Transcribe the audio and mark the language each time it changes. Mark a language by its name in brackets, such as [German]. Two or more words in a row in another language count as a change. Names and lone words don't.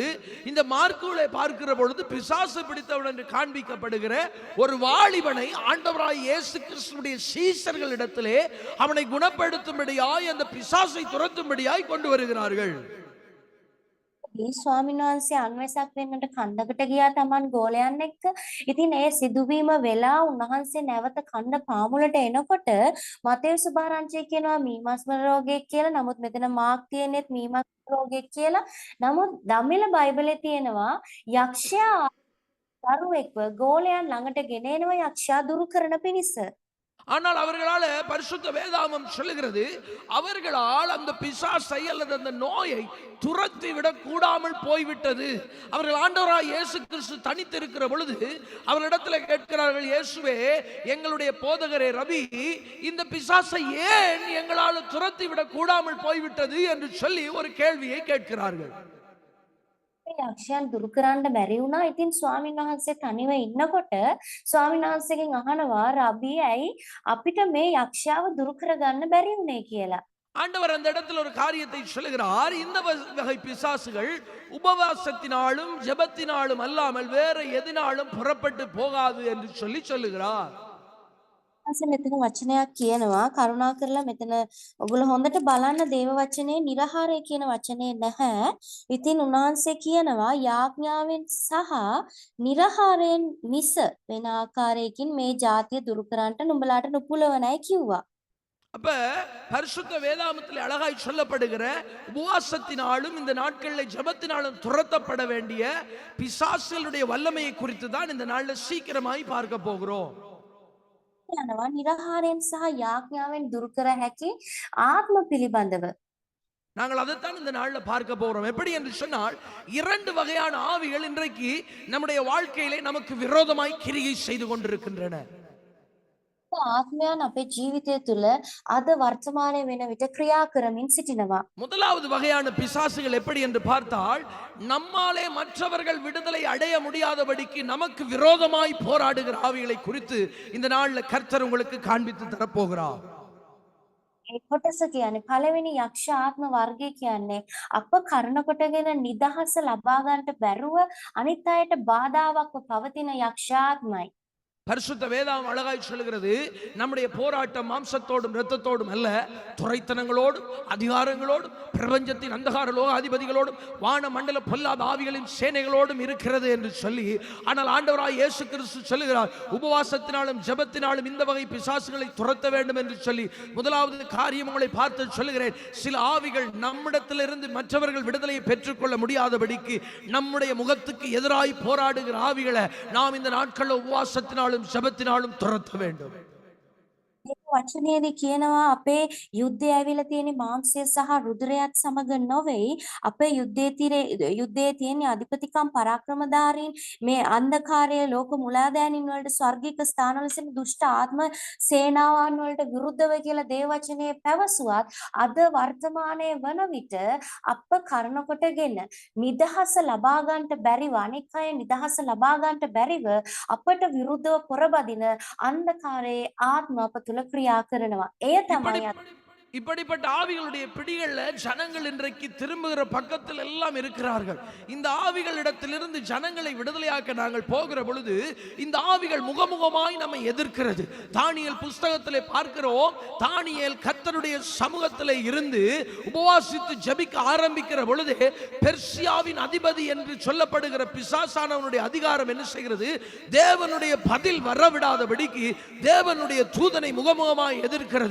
[Tamil] இந்த மார்க்குகளை பார்க்கிற பொழுது பிசாசு பிடித்தவன் என்று காண்பிக்கப்படுகிற ஒரு வாலிபனை ஆண்டவராய் இயேசு கிறிஸ்துவுடைய சீஷர்களிடத்திலே அவனை குணப்படுத்தும்படியாய், அந்த பிசாசை துரத்தும்படியாய் கொண்டு வருகிறார்கள். [Sinhala] ඒ ස්වාමීන් වහන්සේ අන්වැසක් වෙන්නට කන්දකට ගියා තමන් ගෝලයන් එක්ක. ඉතින් ඒ සිදුවීම වෙලා උන්වහන්සේ නැවත කන්ද පාමුලට එනකොට මතේයු සුභාරංචිය කියනවා මීමස්ම රෝගයක් කියලා. නමුත් මෙතන මාක් තියෙනෙත් මීමස් රෝගයක් කියලා. නමුත් දමිළ බයිබලේ තියෙනවා යක්ෂයා දරුවෙක්ව ගෝලයන් ළඟට ගෙන එනවා යක්ෂයා දුරු කරන පිණිස. [Tamil] ஆனால் அவர்களால், பரிசுத்த வேதாகமம் சொல்லுகிறது, அவர்களால் அந்த பிசாசை அல்லது அந்த நோயை துரத்தி விட கூடாமல் போய்விட்டது. அவர்கள் ஆண்டவராய் இயேசு கிறிஸ்து தனித்திருக்கிற பொழுது அவர்களிடத்தில் கேட்கிறார்கள், இயேசுவே, எங்களுடைய போதகரே ரபி, இந்த பிசாசை ஏன் எங்களால் துரத்தி விட கூடாமல் போய்விட்டது என்று சொல்லி ஒரு கேள்வியை கேட்கிறார்கள். [Sinhala] යක්ෂයන් දුරු කරන්න බැරි වුණා. ඉතින් ස්වාමීන් වහන්සේ තනිව ඉන්නකොට ස්වාමීන් වහන්සේගෙන් අහනවා, රබී ඇයි අපිට මේ යක්ෂයාව දුරු කරගන්න බැරි වුණේ කියලා. [Tamil] ஆண்டவர் அந்த இடத்துல ஒரு காரியத்தை சொல்லுகிறார். இந்த வகை பிசாசுகள் உபவாசத்தினாலும் ஜெபத்தினாலும் அல்லாமல் வேற எதினாலும் புறப்பட்டு போகாது என்று சொல்லி சொல்லுகிறார். [Sinhala] මෙතන වචනයක් කියනවා, කරුණා කරලා මෙතන ඔගොල්ලෝ හොඳට බලන්න, දේව වචනේ නිරහාරය කියන වචනේ නැහැ. ඉතින් උන්වහන්සේ කියනවා යාඥාවෙන් සහ නිරහාරයෙන් මිස වෙන ආකාරයකින් මේ ජාතිය දුරු කරන්නට නුඹලාට නුපුලවනයි කිව්වා. [Tamil] அப்ப பரிசுத்த வேதாகமத்தில் அழகாய் சொல்லப்படுகிற உபவாசத்தினாலும் இந்த நாட்களில் ஜெபத்தினாலும் துரத்தப்பட வேண்டிய பிசாசுகளுடைய வல்லமையை குறித்து தான் இந்த நாள்ல சீக்கிரமாய் பார்க்க போகிறோம். [Sinhala] යනවා නිරහාරයෙන් සහ යාඥාවෙන් දුරු කර හැකි ආත්ම පිළිබඳව. [Tamil] நாங்கள் அதைத்தான் இந்த நாள்ல பார்க்க போறோம். எப்படி என்று சொன்னால், இரண்டு வகையான ஆவிகள் இன்றைக்கு நம்முடைய வாழ்க்கையிலே நமக்கு விரோதமாய் கிரியை செய்து கொண்டிருக்கின்றன. [Sinhala] ආත්මයන් අපේ ජීවිතය තුළ අද වර්තමානයේ වෙන විට ක්‍රියා කරමින් සිටිනවා. [Tamil] முதலாவது வகையான பிசாசுகள் எப்படி என்று பார்த்தால், நம்மாலே மற்றவர்கள் விடுதலை அடைய முடியாதபடிக்கு நமக்கு விரோதமாய் போராடுகிற ஆவிகளை குறித்து இந்த நாள்ல கர்த்தர் உங்களுக்கு காண்பித்து தரப்போகிறார். [Sinhala] ඒ කොටස කියන්නේ පළවෙනි යක්ෂ ආත්ම වර්ගය කියන්නේ අප කරන කොටගෙන නිදහස ලබා ගන්නට බැරුව අනිත් අයට බාධාවක්ව පවතින යක්ෂ ආත්මයි. [Tamil] பரிசுத்த வேதாகம் அழகாய் சொல்லுகிறது, நம்முடைய போராட்டம் மாம்சத்தோடும் இரத்தத்தோடும் அல்ல, துரைத்தனங்களோடும் அதிகாரங்களோடும் பிரபஞ்சத்தின் அந்தகார லோக அதிபதிகளோடும் வான மண்டல பொல்லாத ஆவிகளின் சேனைகளோடும் இருக்கிறது என்று சொல்லி, ஆனால் ஆண்டவராய் இயேசு கிறிஸ்து சொல்லுகிறார், உபவாசத்தினாலும் ஜெபத்தினாலும் இந்த வகை பிசாசுகளை துரத்த வேண்டும் என்று சொல்லி, முதலாவது காரியம் உங்களை பார்த்து சொல்லுகிறேன், சில ஆவிகள் நம்மிடத்திலிருந்து மற்றவர்கள் விடுதலையை பெற்றுக்கொள்ள முடியாதபடிக்கு நம்முடைய முகத்துக்கு எதிராய் போராடுகிற ஆவிகளை நாம் இந்த நாட்களில் உபவாசத்தினாலும் ஜெபத்தினாலும் துரத்த வேண்டும். [Sinhala] වචනයේදී කියනවා අපේ යුද්ධය ඇවිල්ලා තියෙන මාංශය සහ රුධිරයත් සමග නොවේයි. අපේ යුද්ධයේ තියෙන අධිපතිකම් පරාක්‍රමධාරීන් මේ අන්ධකාරයේ ලෝක මුලාදෑනින් වලට ස්වර්ගික ස්ථානවල සිටින දුෂ්ට ආත්ම සේනාවන් වලට විරුද්ධව කියලා දේව වචනයේ පැවසුවත් අද වර්තමානයේ වන විට අප කරන කොටගෙන නිදහස ලබා ගන්නට බැරිව, අනෙක් අය නිදහස ලබා ගන්නට බැරිව අපට විරුද්ධව පොරබදින අන්ධකාරයේ ආත්ම අප තුළ ක්‍රියා කරනවා. එය තමයි [Tamil] இப்படிப்பட்ட ஆவிகளுடைய பிடிகள்ல ஜனங்கள் இன்றைக்கு திரும்புகிற பக்கத்தில் எல்லாம் இருக்கிறார்கள். இந்த ஆவிகளிடத்திலிருந்து ஜனங்களை விடுதலையாக்க நாங்கள் போகிற பொழுது இந்த ஆவிகள் முகமுகமாய் நம்மை எதிர்க்கிறது. தானியேல் புஸ்தகத்திலே பார்க்கிறோம், தானியேல் கர்த்தருடைய சமூகத்திலே இருந்து உபவாசித்து ஜெபிக்க ஆரம்பிக்கிற பொழுது பெர்சியாவின் அதிபதி என்று சொல்லப்படுகிற பிசாசானவனுடைய அதிகாரம் என்ன செய்கிறது, தேவனுடைய பதில் வரவிடாதபடிக்கு தேவனுடைய தூதனை முகமுகமாய் எதிர்க்கிறது.